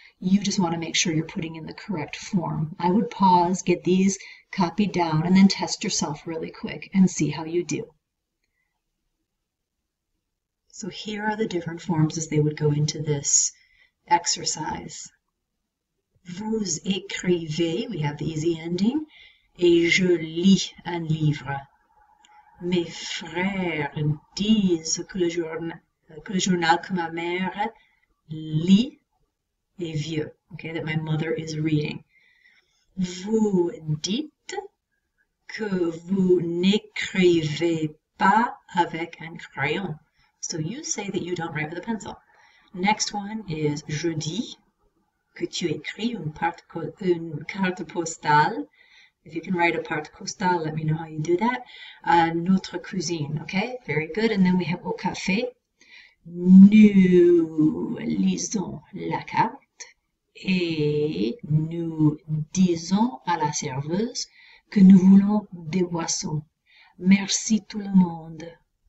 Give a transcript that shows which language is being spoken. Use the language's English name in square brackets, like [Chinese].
[English] You just want to make sure you're putting in the correct form. I would pause, get these copied down, and then test yourself really quick and see how you do. So here are the different forms as they would go into this exercise. [French] Vous écrivez, [English] we have the easy ending, [French] et je lis un livre. Mes frères disent que le journal que ma mère lit est vieux, okay, [English] that my mother is reading. [French] Vous dites que vous n'écrivez pas avec un crayon. [English] So you say that you don't write with a pencil. Next one is [French] je dis que tu écris une carte postale. [English] If you can write a carte postale, let me know how you do that. [French] Notre cuisine, [English] okay, very good. And then we have au café. [French] Nous lisons la carte et nous disons à la serveuse que nous voulons des boissons. Merci tout le monde.